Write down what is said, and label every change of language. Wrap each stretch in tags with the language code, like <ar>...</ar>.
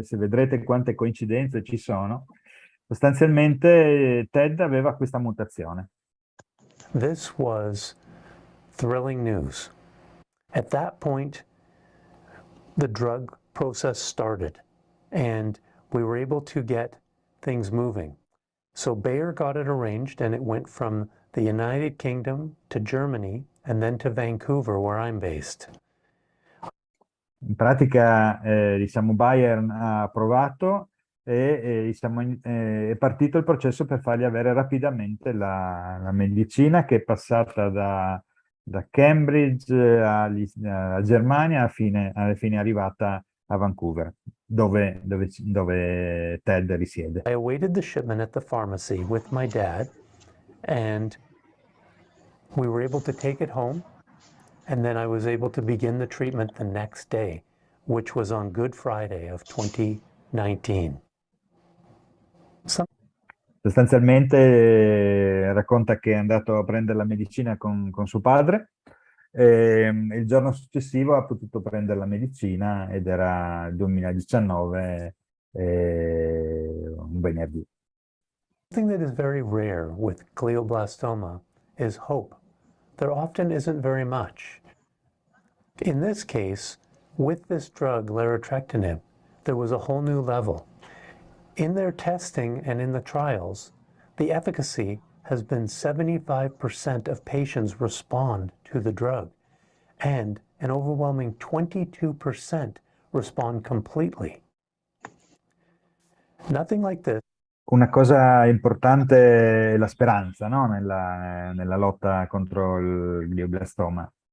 <it>Se vedrete quante coincidenze ci sono, sostanzialmente Ted aveva questa mutazione.</it> <en>This was thrilling news. At that point, the drug process started and we were able to get things moving. So Bayer got it arranged and it went from the United Kingdom to Germany and then to Vancouver, where I'm based.</en> <it>In pratica, diciamo, Bayer ha approvato diciamo, è partito il processo per fargli avere rapidamente la medicina, che è passata da Cambridge alla Germania, alla fine è arrivata a Vancouver, dove Ted risiede.</it> <en>I awaited the shipment at the pharmacy with my dad, and we were able to take it home, and then I was able to begin the treatment the next day, which was on Good Friday of 2019.</en> <it>Sostanzialmente racconta che è andato a prendere la medicina con suo padre, e il giorno successivo ha potuto prendere la medicina ed era il 2019, un venerdì.</it> <en>Something that is very rare with glioblastoma is hope. There often isn't very much. In this case, with this drug, larotrectinib, there was a whole new level. In their testing and in the trials, the efficacy has been 75% of patients respond to the drug, and an overwhelming 22% respond completely. Nothing like this.</en> <it>Una cosa importante è la speranza, no? Nella lotta contro il glioblastoma.</it>